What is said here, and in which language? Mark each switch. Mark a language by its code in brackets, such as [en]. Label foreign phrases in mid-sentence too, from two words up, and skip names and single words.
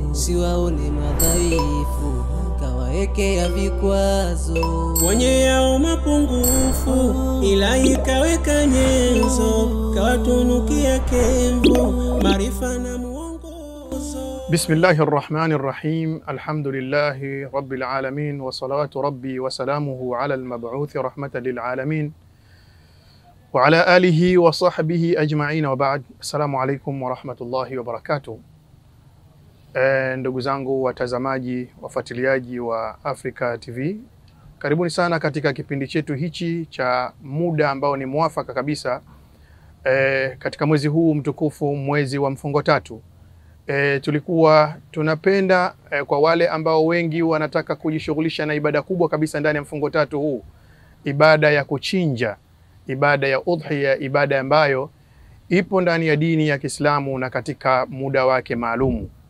[sw] siwaone madhaifu, kawaekea vikwazo. Wenye yao mapungufu, Ilahi kaweka nyenzo, kawatunukia kenzo, maarifa na muongozo. [ar] بسم الله الرحمن الرحيم الحمد لله رب العالمين والصلوات ربي وسلامه على المبعوث رحمة للعالمين وعلى آله وصحبه أجمعين وبعد. السلام عليكم ورحمة الله وبركاته. [sw] Ndugu zangu watazamaji, wafuatiliaji wa Africa TV, karibuni sana katika kipindi chetu hichi cha muda ambao ni muafaka kabisa katika mwezi huu mtukufu, mwezi wa mfungo tatu. Tulikuwa tunapenda kwa wale ambao wengi wanataka kujishughulisha na ibada kubwa kabisa ndani ya mfungo tatu huu, ibada ya kuchinja, ibada ya udhiya, ibada ambayo ipo ndani ya dini ya Kiislamu na katika muda wake maalumu.